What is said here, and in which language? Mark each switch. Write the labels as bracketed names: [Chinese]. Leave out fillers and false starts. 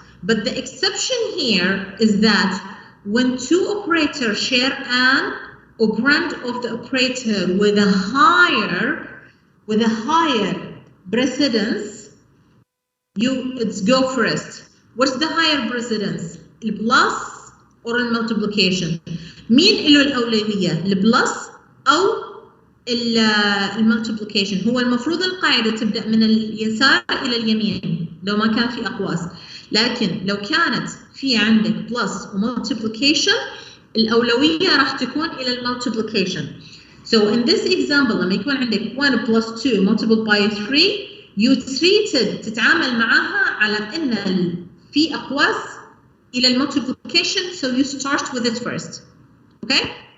[English] But the exception here is that when two operators share an operand of the operator with a higher precedence, it's go first. What's the higher precedence? The plus or the multiplication? [Arabic] مين له الأولوية؟ البلس أو المultiplication؟ هو المفروض القاعدة تبدأ من اليسار إلى اليمين لو ما كان في أقواس. لكن لو كانت في عندك بلس ومultiplication الأولوية راح تكون إلى المultiplication. [English] So in this example [Arabic] لما يكون عندك [English] 1 plus 2 multiplied by 3 you treated [Arabic] تتعامل معها على أن في أقواس إلى المultiplication, [English] so you start with it first. Okay?